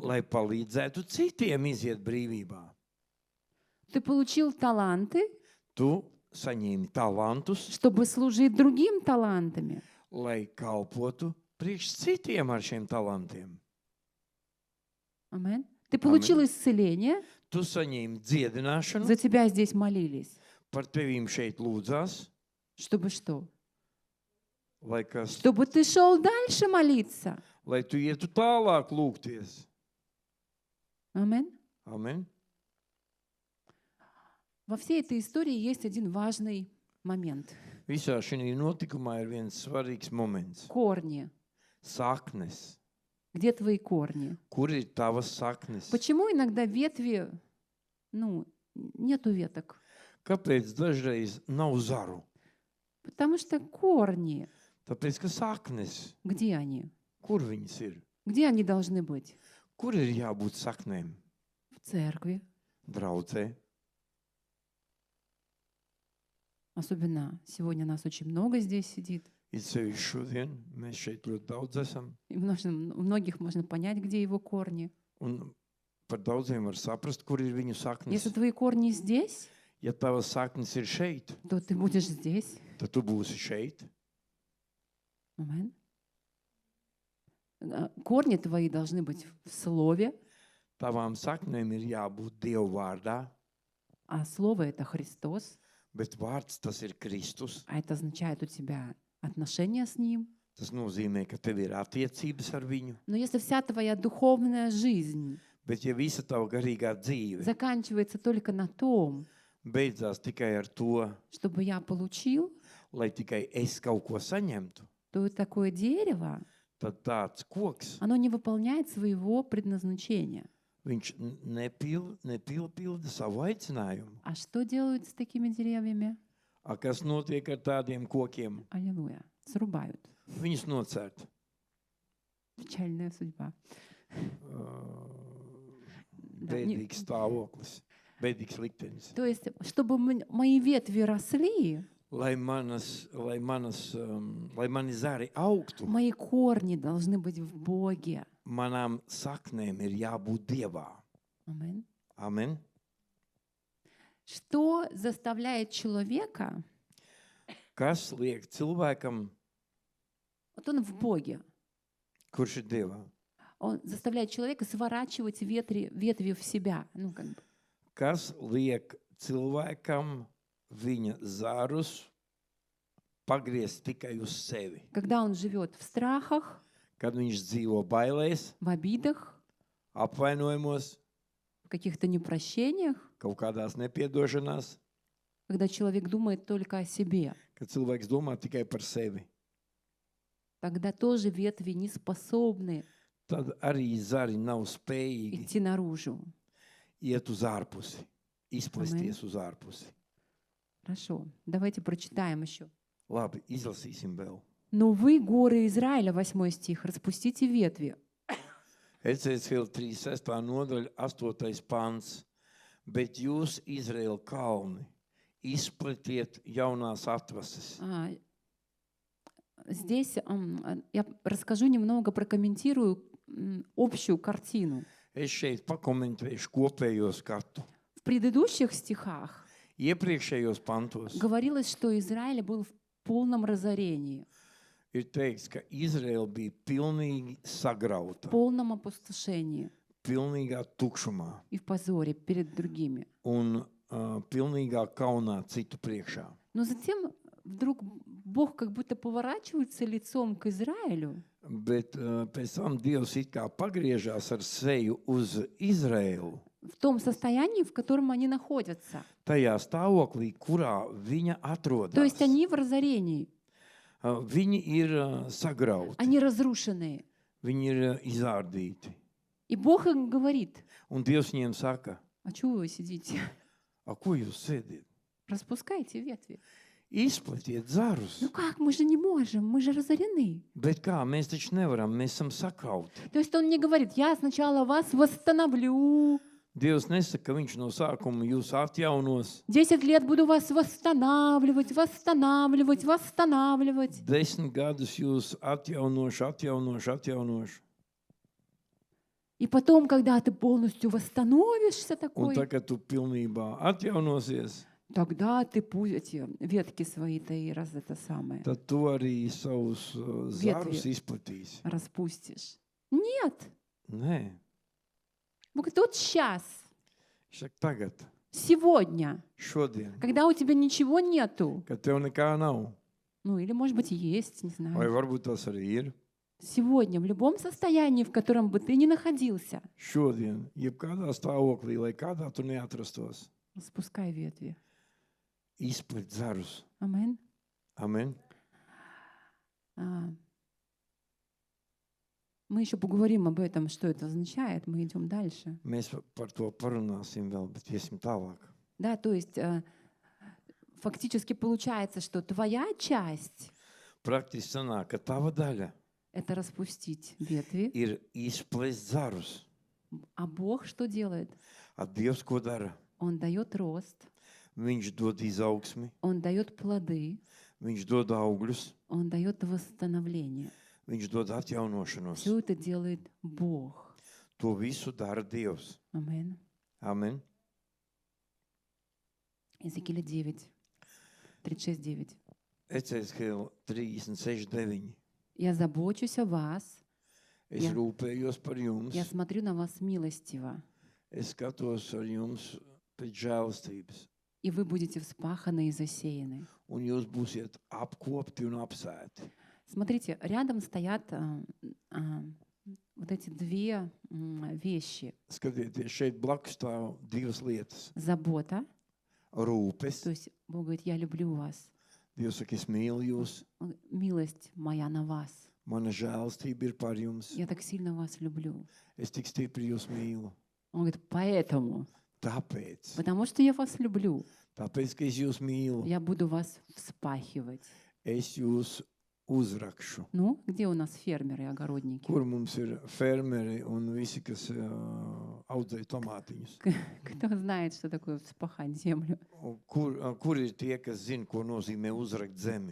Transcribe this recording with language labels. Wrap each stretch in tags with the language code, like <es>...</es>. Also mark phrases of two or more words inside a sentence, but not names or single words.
<lv>lai palīdzētu citiem iziet brīvībā.</lv> <ru>Ты получил таланты,</ru> <lv>Tu saņēmi talantus,</lv> <ru>чтобы служить другим талантами.</ru> <lv>lai kalpotu priekš citiem ar šiem talantiem.</lv> <ru>Амен. Ты получил исцеление,</ru> <lv>Tu saņēmi dziedināšanu,</lv> <ru>за тебя здесь молились.</ru> <lv>par tevīm šeit lūdzās,</lv> <ru>Чтобы что?</ru> <lv>lai kas,</lv> <ru>Чтобы ты шел дальше молиться.</ru> <lv>lai tu ietu tālāk lūgties.</lv> <ru>Амен.</ru> <lv>Amen.</lv> <ru>Во всей этой истории есть один важный момент.</ru> <lv>Visā šī notikumā ir viens svarīgs moments.</lv> <ru>Корни.</ru> <lv>Saknes.</lv> <ru>Где твои корни?</ru> <lv>Kur ir tavas saknes?</lv> <ru>Почему иногда ветви, нету веток?</ru> <lv>Kāpēc dažreiz nav zaru?</lv> <ru>Потому что корни,</ru> <lv>Tāpēc, ka saknes,</lv> <ru>где они?</ru> <lv>kur viņas ir?</lv> <ru>Где они должны быть?</ru> <lv>Kur ir jābūt saknēm?</lv> <ru>В церкви.</ru> <lv>Draudzē.</lv> <ru>Особенно сегодня нас очень много здесь сидит.</ru> <lv>Ir sevišķi šodien, mēs šeit ļoti daudz esam.</lv> <ru>И у многих можно понять, где его корни.</ru> <lv>Un par daudziem var saprast, kur ir viņu saknes.</lv> <ru>Если твои корни здесь,</ru> <lv>Ja tavas saknes ir šeit,</lv> <ru>то ты будешь здесь.</ru> <lv>tad tu būsi šeit.</lv> <ru>Амен. Корни твои должны быть в Слове,</ru> <lv>Tavām saknēm ir jābūt Dieva vārdā,</lv> <ru>а Слово — это Христос,</ru> <lv>bet vārds tas ir Kristus.</lv> <ru>а это означает у тебя отношения с Ним.</ru> <lv>Tas nozīmē, ka tev ir attiecības ar viņu,</lv> <ru>Но если вся твоя духовная жизнь</ru> <lv>bet ja visa tava garīgā dzīve</lv> <ru>заканчивается только на том,</ru> <lv>beidzās tikai ar to,</lv> <ru>чтобы я получил,</ru> <lv>lai tikai es kaut ko saņemtu,</lv> <ru>то такое дерево,</ru> <lv>tad tāds koks,</lv> <ru>оно не выполняет своего предназначения.</ru> <lv>viņš nepilda savu aicinājumu.</lv> <ru>А что делают с такими деревьями?</ru> <lv>A kas notiek ar tādiem kokiem?</lv> <ru>Аллилуйя. Срубают.</ru> <lv>Viņus nocērt.</lv> <ru>Печальная судьба. Да, не-</ru> <lv>Bēdīgs stāvoklis, bēdīgs liktenis.</lv> <ru>То есть, чтобы мои ветви росли,</ru> <lv>Lai mani zari augtu,</lv> <ru>мои корни должны быть в Боге.</ru> <lv>manām saknēm ir jābūt Dievā.</lv> <ru>Амин.</ru> <lv>Amen.</lv> <ru>Что заставляет человека,</ru> <lv>Kas liek cilvēkam,</lv> <ru>вот он в Боге,</ru> <lv>kurš ir Dievā?</lv> <ru>он заставляет человека сворачивать ветви в себя. Ну, как бы.</ru> <lv>Kas liek cilvēkam viņa zarus pagriezt tikai uz sevi?</lv> <ru>Когда он живет в страхах,</ru> <lv>Kad viņš dzīvo bailēs,</lv> <ru>в обидах,</ru> <lv>apvainojumos,</lv> <ru>в каких-то непрощениях,</ru> <lv>kaut kādās nepiedošanās,</lv> <ru>когда человек думает только о себе,</ru> <lv>kad cilvēks domā tikai par sevi,</lv> <ru>тогда тоже ветви не способны</ru> <lv>tad arī zari nav spējīgi</lv> <ru>идти наружу.</ru> <lv>iet uz ārpusi, izplesties uz ārpusi.</lv> <ru>Хорошо, давайте прочитаем еще.</ru> <lv>Labi, izlasīsim vēl.</lv> <ru>«Но вы, горы Израиля», 8 стих, «распустите ветви».</ru> <lv>Ecēsiela 36. nodaļa, 8. pants. Bet jūs, Izraēla kalni, izpletiet jaunās atvases.</lv> <ru>Здесь я расскажу немного, прокомментирую общую картину.</ru> <lv>Es šeit pakomentēšu kopējo skatu.</lv> <ru>В предыдущих стихах</ru> <lv>Iepriekšējos pantos</lv> <ru>говорилось, что Израиль был в полном разорении,</ru> <lv>ir teikts, ka Izraēla bija pilnīgi sagrauta,</lv> <ru>в полном опустошении</ru> <lv>pilnīgā tukšumā</lv> <ru>и в позоре перед другими.</ru> <lv>un pilnīgā kaunā citu priekšā.</lv> <ru>Но затем вдруг Бог как будто поворачивается лицом к Израилю</ru> <lv>Bet pēc tam Dievs it kā pagriežās ar seju uz Izraēlu,</lv> <ru>в том состоянии, в котором они находятся.</ru> <lv>tajā stāvoklī, kurā viņa atrodas.</lv> <ru>То есть они в разорении,</ru> <lv>Viņi ir sagrauti,</lv> <ru>они разрушенные.</ru> <lv>viņi ir izārdīti.</lv> <ru>И Бог им говорит:</ru> <lv>Un Dievs viņiem saka,</lv> <ru>а чего вы сидите?</ru> <lv>a ko jūs sēdiet?</lv> <ru>Распускайте ветви.</ru> <lv>Izpletiet zarus.</lv> <ru>Ну как, мы же не можем, мы же разорены.</ru> <lv>Bet kā, mēs taču nevaram, mēs esam sakrauti.</lv> <ru>То есть он не говорит: я сначала вас восстановлю,</ru> <lv>Dievs nesaka, ka viņš no sākuma jūs atjaunos.</lv> <ru>10 лет буду вас восстанавливать, восстанавливать, восстанавливать.</ru> <lv>10 gadus jūs atjaunošu.</lv> <ru>И потом, когда ты полностью восстановишься</ru> <lv>Un</lv> <ru>такой,</ru> <lv>tagad tu pilnībā atjaunosies,</lv> <ru>тогда ты эти ветки свои-то и это самое</ru> <lv>tad tu arī savus zarus izplatīsi.</lv> <ru>распустишь. Нет.</ru> <lv>Nē,</lv> <ru>Бог говорит: вот сейчас,</ru> <lv>viņš saka tagad,</lv> <ru>сегодня,</ru> <lv>šodien,</lv> <ru>когда у тебя ничего нету,</ru> <lv>kad tev nekā nav.</lv> <ru>ну или, может быть, есть, не</ru> <lv>Vai</lv> <ru>знаю.</ru> <lv>varbūt tas arī ir.</lv> <ru>Сегодня, в любом состоянии, в котором бы ты ни находился,</ru> <lv>Šodien, jebkādā stāvoklī, lai kādā tu neatrastos,</lv> <ru>распускай ветви.</ru> <lv>izplet zarus.</lv> <ru>Амин.</ru> <lv>Amen.</lv> <ru>Мы еще поговорим об этом, что это означает. Мы идем дальше.</ru> <lv>Mēs par to parunāsim vēl, bet iesim tālāk.</lv> <ru>Да, то есть фактически получается, что твоя часть</ru> <lv>Praktiski sanāk, ka tava daļa —</lv> <ru>это распустить ветви,</ru> <lv>ir izplest zarus.</lv> <ru>а Бог что делает?</ru> <lv>A Dievs ko dara?</lv> <ru>Он дает рост,</ru> <lv>Viņš dod izaugsmi,</lv> <ru>Он дает плоды,</ru> <lv>viņš dod augļus,</lv> <ru>Он дает восстановление.</ru> <lv>viņš dod atjaunošanos.</lv> <ru>Все это делает Бог.</ru> <lv>To visu dara Dievs.</lv> <ru>Амин.</ru> <lv>Amen.</lv> <ru>Иезекииля 9, 36:9.</ru> <lv>Ecēsiela 36:9.</lv> <ru>Я забочусь о вас,</ru> <lv>Es Ja. rūpējos par jums.</lv> <ru>Я смотрю на вас милостиво,</ru> <lv>Es skatos ar jums pēc žēlastības.</lv> <ru>и вы будете вспаханы и засеяны.</ru> <lv>Un jūs būsiet apkopti un apsēti.</lv> <ru>Смотрите, рядом стоят вот эти две вещи.</ru> <lv>Skatieties, šeit blakus stāv divas lietas.</lv> <ru>Забота,</ru> <lv>Rūpes.</lv> <ru>то есть Бог говорит, я люблю вас.</ru> <lv>Dievs saka, es mīlu jūs.</lv> <ru>Милость моя на вас.</ru> <lv>Mana žēlastība ir par jums.</lv> <ru>Я так сильно вас люблю.</ru> <lv>Es tik stipri jūs mīlu.</lv> <ru>Он говорит, поэтому,</ru> <lv>Tāpēc,</lv> <ru>потому что я вас люблю,</ru> <lv>tāpēc, ka es jūs mīlu,</lv> <ru>я буду вас вспахивать.</ru> <lv>es jūs uzrakšu.</lv> <ru>Ну, где у нас фермеры и огородники?</ru> <lv>Kur mums ir fermeri un visi, kas audzē tomātiņus?</lv> <ru>Кто знает, что такое вспахать землю?</ru> <lv>Un Kur ir tie, kas zina, ko nozīmē uzrakt zemi?</lv>